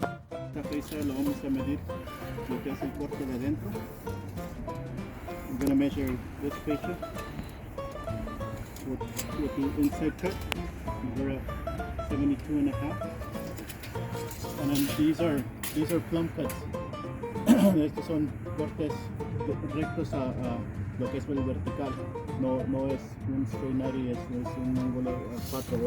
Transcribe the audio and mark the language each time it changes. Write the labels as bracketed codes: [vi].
[es] Esta pieza lo vamos a medir lo que es el corte de adentro. [en] I'm going to measure this fascia with the inside cut. We're at 72 and a half. And then these are plumb cuts. [es] Estos son cortes rectos a lo que es el vertical. No es un [en] straight 90, [es] es un ángulo 4.